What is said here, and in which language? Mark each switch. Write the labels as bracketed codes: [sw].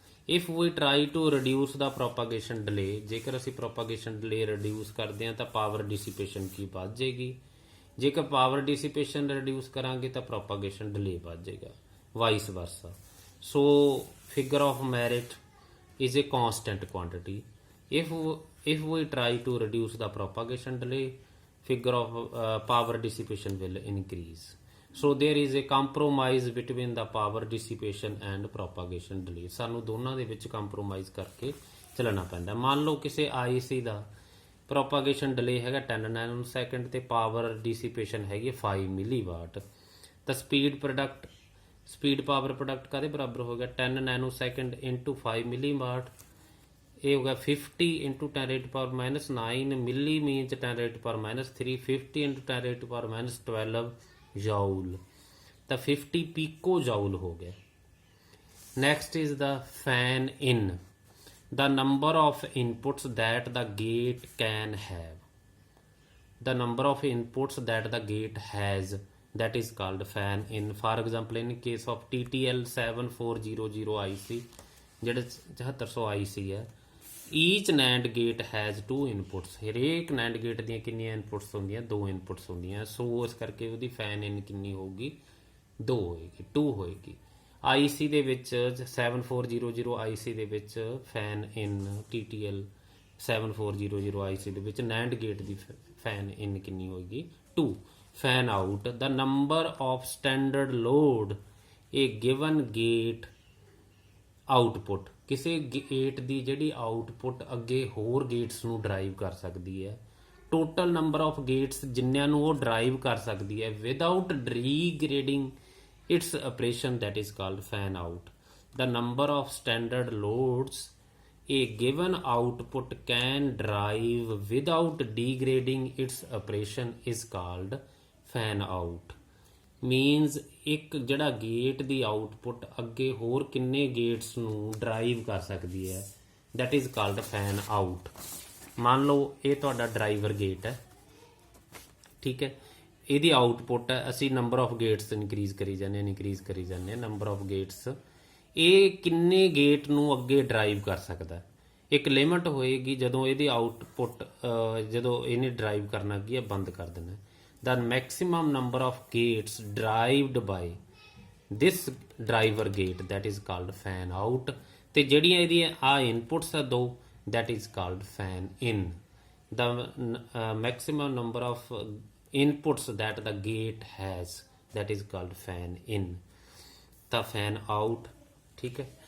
[en] if we try to reduce the propagation delay, [pa] ਜੇਕਰ ਅਸੀਂ ਪ੍ਰੋਪਾਗੇਸ਼ਨ delay reduce ਕਰਦੇ ਹਾਂ ਤਾਂ ਪਾਵਰ ਡਿਸੀਪੇਸ਼ਨ ਕੀ ਵੱਧ ਜਾਏਗੀ, ਜੇਕਰ ਪਾਵਰ ਡਿਸੀਪੇਸ਼ਨ ਰਿਡਿਊਸ ਕਰਾਂਗੇ ਤਾਂ ਪ੍ਰੋਪਾਗੇਸ਼ਨ ਡਿਲੇ ਵੱਧ ਜਾਏਗਾ, vice ਵਰਸਾ। [en] So figure of merit is a constant quantity. If we try to reduce the propagation delay, figure of power dissipation will increase. So there is a compromise between the power dissipation and propagation delay. [pa] ਸਾਨੂੰ ਦੋਨਾਂ ਦੇ ਵਿੱਚ compromise ਕਰਕੇ ਚੱਲਣਾ ਪੈਂਦਾ। ਮੰਨ ਲਓ ਕਿਸੇ IC ਦਾ ਪ੍ਰੋਪਾਗੇਸ਼ਨ ਡਿਲੇ ਹੈਗਾ 10 ਨੈਨੋ ਸੈਕਿੰਡ ਤੇ ਪਾਵਰ ਡਿਸੀਪੇਸ਼ਨ ਹੈਗੀ 5 ਮਿਲੀ ਵਾਟ, ਤਾਂ ਸਪੀਡ ਪਾਵਰ ਪ੍ਰੋਡਕਟ ਕਾਹਦੇ ਬਰਾਬਰ ਹੋ ਗਿਆ, 10 ਨੈਨੋ ਸੈਕਿੰਡ ਇੰਟੂ 5 ਮਿਲੀ ਵਾਟ। ਇਹ ਹੋ ਗਿਆ [en] 50 into 10 raised to power minus 9 milli means 10 raised to power minus 3, 50 into 10 raised to power minus 12 joule, [pa] ਤਾਂ 50 pico joule ਹੋ ਗਿਆ। [en] Next is the fan in, the number of inputs that the gate can have, the number of inputs that the gate has, that is called fan in. For example, in case of TTL 7400 IC, [pa] ਜਿਹੜਾ 7400 IC ਹੈ, [en] Each NAND gate has 2 inputs. [pa] ਹਰੇਕ NAND gate ਦੀਆਂ ਕਿੰਨੀਆਂ inputs ਹੁੰਦੀਆਂ, 2 inputs ਹੁੰਦੀਆਂ। ਸੋ ਇਸ ਕਰਕੇ ਉਹਦੀ ਫੈਨ ਇਨ ਕਿੰਨੀ ਹੋਊਗੀ, 2 ਹੋਏਗੀ, 2 ਹੋਏਗੀ। IC ਦੇ ਵਿੱਚ 7400 IC ਦੇ ਵਿੱਚ ਫੈਨ ਇਨ, TTL 7400 IC ਦੇ ਵਿੱਚ NAND ਗੇਟ ਦੀ ਫੈਨ ਇਨ ਕਿੰਨੀ ਹੋਏਗੀ, 2। [en] fan out, the number of standard load a given gate output, [pa] ਕਿਸੇ ਗੇਟ ਦੀ ਜਿਹੜੀ ਆਊਟਪੁੱਟ ਅੱਗੇ ਹੋਰ ਗੇਟਸ ਨੂੰ ਡਰਾਈਵ ਕਰ ਸਕਦੀ ਹੈ, [en] total number of gates [pa] ਜਿੰਨਿਆਂ ਨੂੰ ਉਹ ਡਰਾਈਵ ਕਰ ਸਕਦੀ ਹੈ [en] Without degrading its operation, that is called fan out. The number of standard loads A given output can drive without degrading its operation is called fan out. [pa] Means ਇੱਕ ਜਿਹੜਾ gate ਦੀ output ਅੱਗੇ ਹੋਰ ਕਿੰਨੇ ਗੇਟਸ ਨੂੰ drive ਕਰ ਸਕਦੀ ਹੈ, [en] that is called fan out. [pa] ਮੰਨ ਲਓ ਇਹ ਤੁਹਾਡਾ ਡਰਾਈਵਰ ਗੇਟ ਹੈ, ਠੀਕ ਹੈ, ਇਹਦੀ ਆਊਟਪੁੱਟ ਹੈ, ਅਸੀਂ ਨੰਬਰ ਆਫ ਗੇਟਸ ਇਨਕਰੀਜ਼ ਕਰੀ ਜਾਂਦੇ ਹਾਂ, ਨੰਬਰ ਆਫ ਗੇਟਸ, ਇਹ ਕਿੰਨੇ ਗੇਟ ਨੂੰ ਅੱਗੇ ਡਰਾਈਵ ਕਰ ਸਕਦਾ। ਇੱਕ ਲਿਮਟ ਹੋਏਗੀ ਜਦੋਂ ਇਹਦੀ ਆਊਟਪੁੱਟ ਜਦੋਂ ਇਹਨੇ ਡਰਾਈਵ ਕਰਨਾ ਕੀ ਹੈ, ਬੰਦ ਕਰ ਦੇਣਾ। [en] The maximum number of gates driven by this driver gate that is called fan out. [pa] ਤੇ ਜਿਹੜੀਆਂ ਇਹਦੀਆਂ ਆ ਇਨਪੁਟਸ ਆ ਦੋ, [en] that is called fan in. The maximum number of inputs that the gate has, that is called fan in. The fan out, [hi] ठीक है।